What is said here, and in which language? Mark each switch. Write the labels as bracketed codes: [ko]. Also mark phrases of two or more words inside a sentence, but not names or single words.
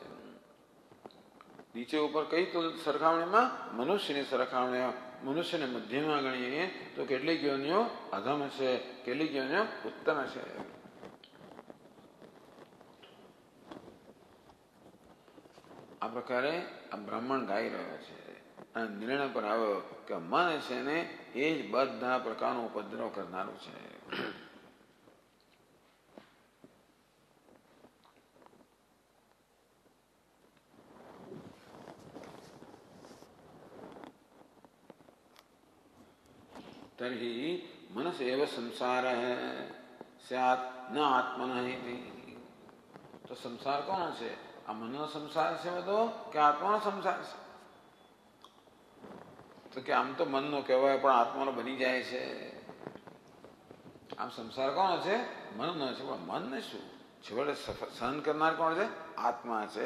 [gu] નીચે ઉપર કઈ તો સરખામણીમાં મનુષ્યની સરખામણીમાં મનુષ્યને મધ્યમાં ગણીએ તો કેટલીક યોનિઓ અધમ છે, કેટલીક યોનિઓ ઉત્તમ છે. આ પ્રકારે આ બ્રાહ્મણ ગાઈ રહ્યો છે અને નિર્ણય પર આવ્યો કે મન છે ને એ જ બધા પ્રકારનો ઉપદ્રવ કરનારું છે. [sa] तर्हि मनस एव संसार स्यात् न आत्मनः इति. [hi] तो संसार कौन [gu] છે? આ મનનો સંસાર છે બધો કે આત્માનો સંસાર છે? તો કે આમ તો મનનો કહેવાય પણ આત્માનો બની જાય છે. આમ સંસાર કોણ છે? મનનો છે. પણ મનને શું છેવટે સહન કરનાર કોણ છે? આત્મા છે.